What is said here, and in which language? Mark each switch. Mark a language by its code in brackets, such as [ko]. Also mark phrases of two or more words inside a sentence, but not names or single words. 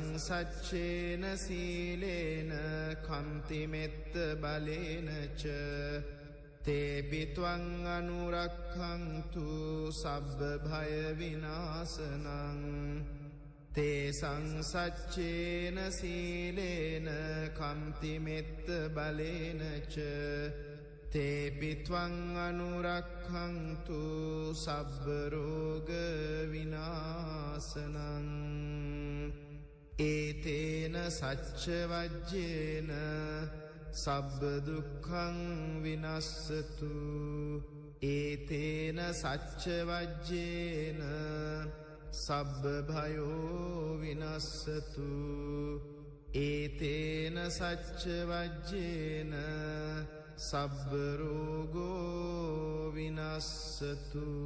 [pi] සච්චේන සීලේන කංතිමෙත්ත බලේනච තේපිත්වං අනුරක්ඛන්තු සබ්බ භය විනාශනං තේසං සච්චේන සීලේන කම්තිමෙත්ත බලේනච තේපිත්වං අනුරක්ඛන්තු සබ්බ රෝග විනාශනං ඒතේන සච්ච වජ්ජේන සබ්බ දුක්ඛං විනස්සතු ඒතේන සච්ච වජ්ජේන සබ්බ භයෝ විනස්සතු ඒතේන සච්ච වජ්ජේන සබ්බ රෝගෝ විනස්සතු.